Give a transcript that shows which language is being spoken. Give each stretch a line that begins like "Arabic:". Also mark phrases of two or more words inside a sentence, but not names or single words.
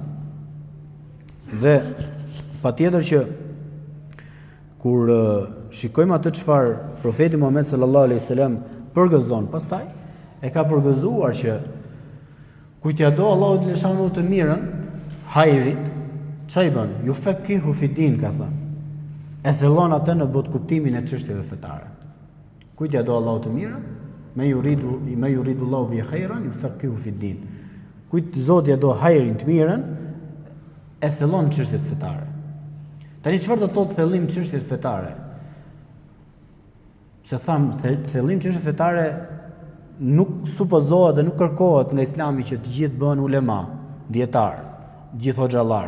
Albanian: Dhe patjetër që kur shikojmë atë çfarë profeti Muhammed
Arabic: صلى الله عليه وسلم
Albanian: përgëzon, pastaj e ka përgëzuar që kujt ja do Allahu të lëshanu të mirën, hajrit, çfarë bën?
Arabic: يفقهه في الدين,
Albanian: ka thënë. E thellon atë në botë kuptimin e çështjeve fetare. Kujt ja do Allahu të mirën,
Arabic: من يرد الله به خيرا يفقهه في الدين.
Albanian: Kujt Zoti ja do hajrin të mirën, e thellon çështjet fetare. Tani çfarë do të thotë thellim çështjet fetare? Se tham, thellim çështje fetare nuk supozohet dhe nuk kërkohet nga Islami që të gjithë bëhen ulema, dietar, gjithë hoxhallar.